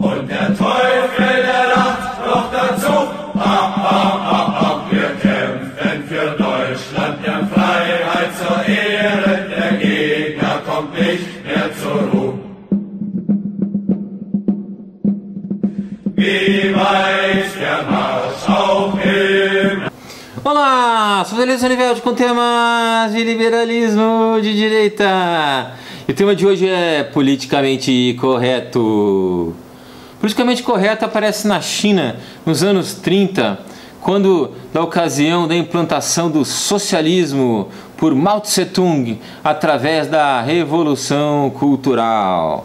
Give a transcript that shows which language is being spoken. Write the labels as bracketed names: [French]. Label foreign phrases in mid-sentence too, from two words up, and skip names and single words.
[German] Und der Teufel, der lacht noch dazu. Wir kämpfen für Deutschland, der Freiheit zur Ehre. Der Gegner kommt nicht mehr zur Ruhe. Wie weit der Marsch auch immer. [Portuguese] Olá, sou Delício Oliveira com temas de liberalismo de direita. E o tema de hoje é politicamente correto. Politicamente correto aparece na China nos anos 30, quando, na ocasião da implantação do socialismo por Mao Tse-tung, através da Revolução Cultural.